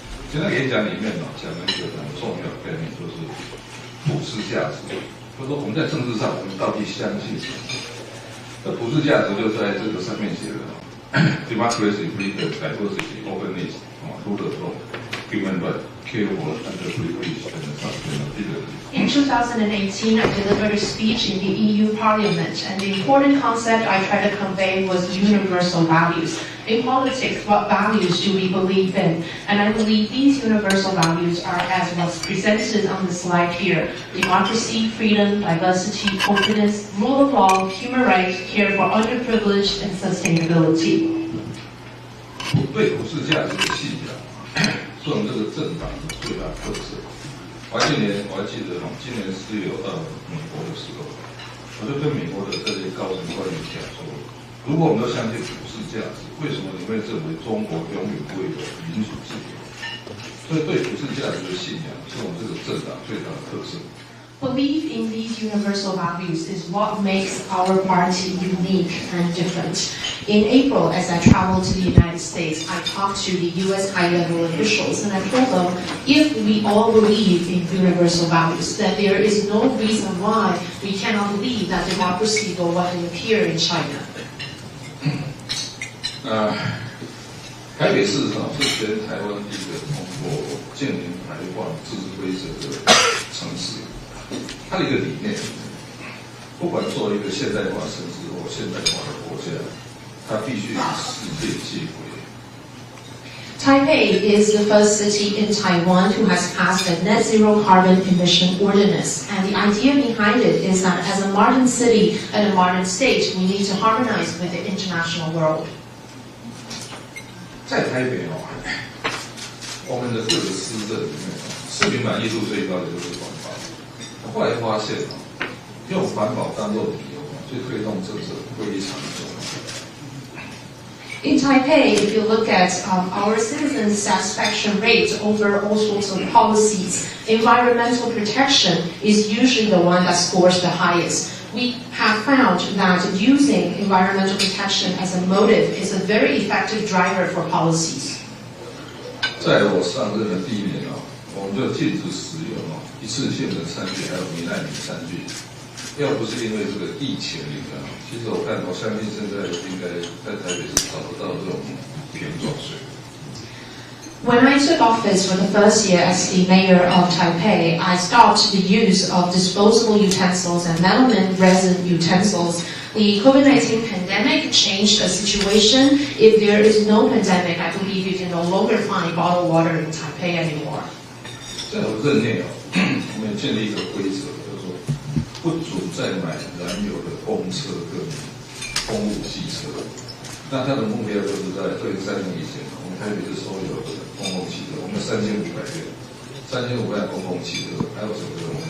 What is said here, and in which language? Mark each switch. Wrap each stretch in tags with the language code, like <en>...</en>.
<zh>其实那个演讲里面呢，讲了一个很重要的概念，就是普世价值。就是说我们在政治上，我们到底相信什么？那普世价值就在这个上面写的。</zh> <en>Democracy, freedom, diversity, openness, rule of law, human rights, care for underprivileged and sustainability. In 2018, I delivered a speech in the EU Parliament, and the important concept I tried to convey was universal values. In politics, what values do we believe in? And I believe these universal values are as was presented on the slide here: democracy, freedom, diversity, openness, rule of law, human rights, care for underprivileged, and sustainability.</en> <zh>对普世价值的信仰，是我们这个政党的最大特色。我还记得今年4月到美国的时候，我就跟美国的这些高层官员讲说，如果我们都相信普世价值，为什么你会认为中国永远不会有民主自由？所以对普世价值的信仰是我们这个政党最大的特色。</zh> <en>Belief in these universal values is what makes our party unique and different. In April, as I traveled to the United States, I talked to the U.S. high-level officials, and I told them, if we all believe in universal values, then there is no reason why we cannot believe that democracy will one day appear in China.</en> <zh>台北市是全台湾第一个通过净零排放自治规则的城市。它的一个理念，不管作为一个现代化城市或现代化的国家，它必须与世界接轨。</zh> <en>Taipei is the first city in Taiwan who has passed a net zero carbon emission ordinance. And the idea behind it is that as a modern city and a modern state, we need to harmonize with the international world.</en> <zh>在台北我们的各个市政里面，市民满意度最高的就是环保。后来发现用环保当做理由去推动政策非常重要。</zh> <en>In Taipei, if you look at our citizens' satisfaction rate over all sorts of policies, environmental protection is usually the one that scores the highest. We have found that using environmental protection as a motive is a very effective driver for policies.</en> <zh>在我上任的第1年我们就禁止使用一次性的餐具，还有米奈米餐具。要不是因为这个疫情其实我相信现在应该在台北是找不到这种瓶装水。</zh> <en>When I took office for the first year as the mayor of Taipei, I stopped the use of disposable utensils and melamine resin utensils. The COVID-19 pandemic changed the situation. If there is no pandemic, I believe you can no longer find bottled water in Taipei anymore.</en> <zh>在我任内我们建立一个规则，就是说不准再买燃油的公车跟公务汽车。那它的目标就是在2030年以前，我们台北市所有的公共汽车，我们有3500辆公共汽车，还有整个</zh>